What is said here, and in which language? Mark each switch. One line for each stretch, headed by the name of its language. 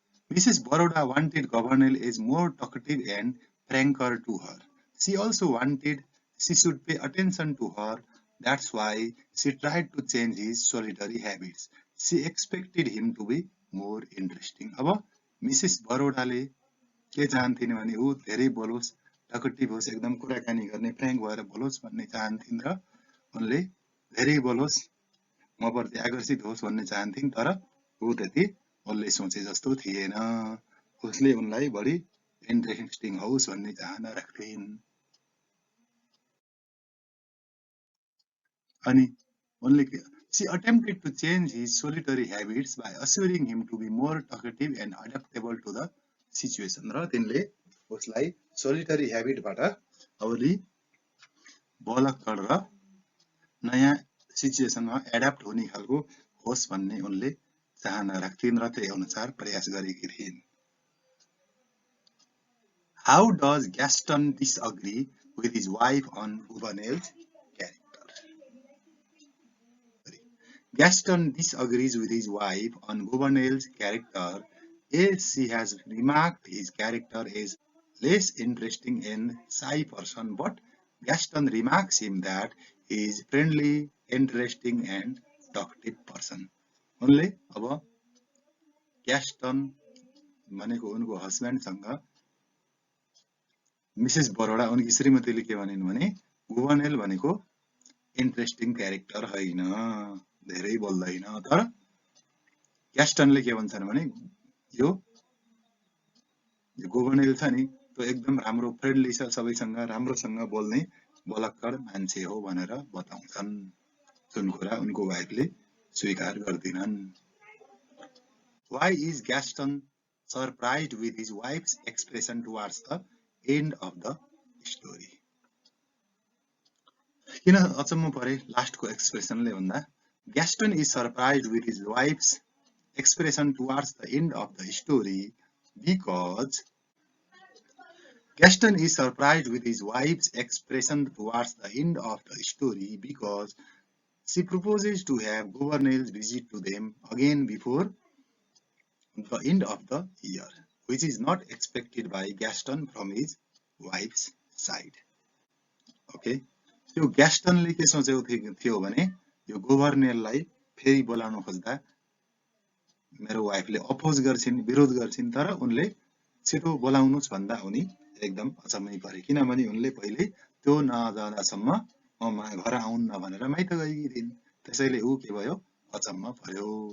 English: Mrs. Baroda wanted Governel as more talkative and franker to her. She also wanted she should pay attention to her. That's why she tried to change his solitary habits. She expected him to be more interesting.
Nepali: अब Mrs बरोडाले के चाहन्थिन् भने उ धेरै बोलोस् टकटिभ होस् एकदम कुराकानी गर्ने Frank भएर बोलोस् भन्ने चाहन्थिन् र उनले धेरै बोलोस् म प्रति आकर्षित होस् भन्ने चाहन्थिन् तर उ त्यति उनले सोचे जस्तो थिएन। उसले उनलाई बढी इन्ट्रेस्टिङ होस् भन्ने चाहना राख्थिन्। अनि उनले
English: She attempted to change his solitary habits by assuring him to be more talkative and adaptable to the situation.
Nepali: र तिनले उसलाई solitary habit बाट अलि बलक्कड र नयाँ सिचुएसनमा एडाप्ट हुने खालको होस् भन्ने उनले चाहना राख्थिन् र त्यही अनुसार प्रयास गरेकी थिइन्।
English: How does Gaston disagree with his wife on Gouvernail's character? Gaston disagrees with his wife on Gouvernail's character, as she has remarked his character as less interesting and shy person, but Gaston remarks him that he is friendly, interesting and talkative person.
Nepali: उनले अब ग्यास्टन भनेको उनको हस्बेन्डसँग Mrs Baroda उनकी श्रीमतीले के भनिन् भने गुभर्नेल भनेको इन्ट्रेस्टिङ क्यारेक्टर होइन, धेरै बोल्दैन, तर ग्यास्टनले के भन्छन् भने यो गुभर्नेल छ नि त्यो एकदम राम्रो फ्रेन्डली छ, सबैसँग राम्रोसँग बोल्ने बलक्कड मान्छे हो भनेर बताउँछन्, जुन कुरा उनको वाइफले स्वीकार गर्दिनन्।
English: Why is Gaston surprised with his wife's expression towards the end of the story?
Nepali: किन अचम्म परे लास्टको एक्सप्रेसनले भन्दा
English: Gaston is surprised with his wife's expression towards the end of the story because Gaston is surprised with his wife's expression towards the end of the story because she proposes to have Gouvernail's visit to them again before the end of the year, which is not expected by Gaston from his wife's side.
Nepali: Okay, यो ग्यास्टनले के सोचेको थियो भने यो गभर्नेललाई फेरि बोलाउन खोज्दा मेरो वाइफले अपोज गर्छिन्, विरोध गर्छिन्, तर उनले छिटो बोलाउनुस् भन्दा उनी एकदम अचम्मै परे, किनभने उनले पहिले त्यो नजाँदासम्म म घर आउन्न भनेर माइत गएकी थिइन्, त्यसैले ऊ के भयो अचम्म पर्यो।